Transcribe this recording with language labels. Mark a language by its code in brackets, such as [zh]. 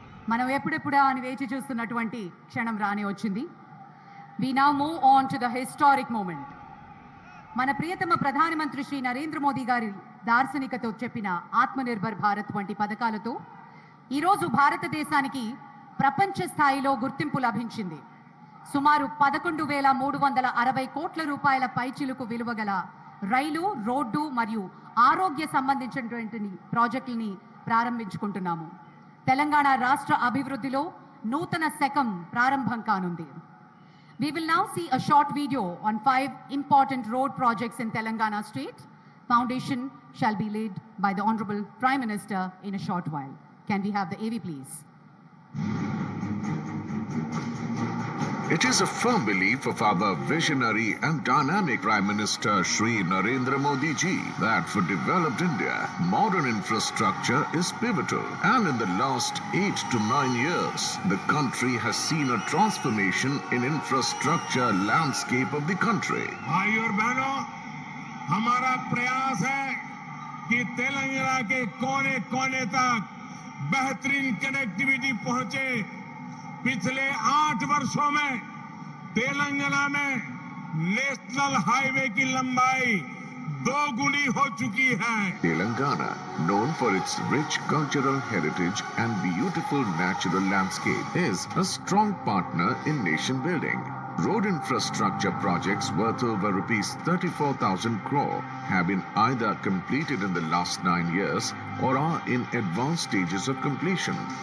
[te] మనం ఎప్పుడెప్పుడా అని వేచి చూస్తున్నటువంటి క్షణం రాని వచ్చింది. [en] We now move on to the historic moment. [te] మన ప్రియతమ ప్రధానమంత్రి శ్రీ నరేంద్ర మోదీ గారి దార్శనికతో చెప్పిన ఆత్మనిర్భర్ భారత్ వంటి పథకాలతో ఈరోజు భారతదేశానికి ప్రపంచ స్థాయిలో గుర్తింపు లభించింది. సుమారు 11,360 కోట్ల రూపాయల పైచిలుకు విలువ గల రైలు, రోడ్డు మరియు ఆరోగ్య సంబంధించినటువంటి ప్రాజెక్టుల్ని ప్రారంభించుకుంటున్నాము. తెలంగాణ రాష్ట్ర అభివృద్ధిలో నూతన శకం ప్రారంభం కానుంది. [en] We will now see a short video on 5 important road projects in Telangana state. Foundation shall be laid by the Honorable Prime Minister in a short while. Can we have the AV please? It is a firm belief of our visionary and dynamic Prime Minister Shri Narendra Modi ji that for developed India, modern infrastructure is pivotal. And in the last 8 to 9 years, the country has seen a transformation in infrastructure landscape of the country. [hi] भाइयों और बहनों, हमारा प्रयास है कि तेलंगाना के कोने कोने तक बेहतरीन कनेक्टिविटी पहुंचे। पिछले 8 वर्षों में तेलंगाना में नेशनल हाईवे की लंबाई 2 गुनी हो चुकी है। [en] Telangana, known for its rich cultural heritage and beautiful natural landscape, is a strong partner in nation building. Road infrastructure projects worth over rupees 34,000 crore have been either completed in the last 9 years or are in advanced stages of completion.